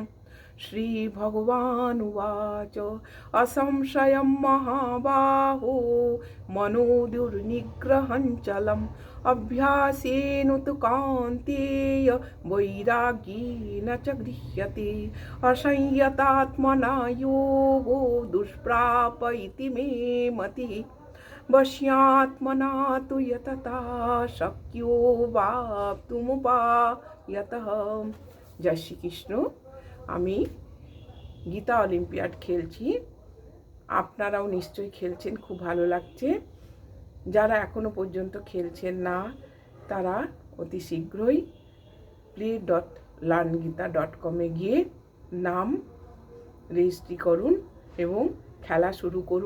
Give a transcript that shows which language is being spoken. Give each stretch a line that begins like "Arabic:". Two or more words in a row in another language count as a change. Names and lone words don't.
Sanskrit: श्रीभगवानुवाच असंशयं महाबाहो मनोदुर्निग्रहञ्चलम् अभ्यासेन तु कान्तेय वैराग्येन च गृह्यते असंयतात्मना योगो दुष्प्राप इति मे मतिः वश्यात्मना तु यतता शक्यो वाप्तुमुपायतः।
Hindi: जय श्री कृष्ण।
Bangla: আমি গীতা অলিম্পিয়াড খেলছি, আপনারাও নিশ্চয়ই খেলছেন, খুব ভালো লাগছে। যারা এখনো পর্যন্ত খেলছেন না তারা অতি শীঘ্রই play.learngita.com গিয়ে নাম রেজিস্ট্রি করুন এবং খেলা শুরু করুন।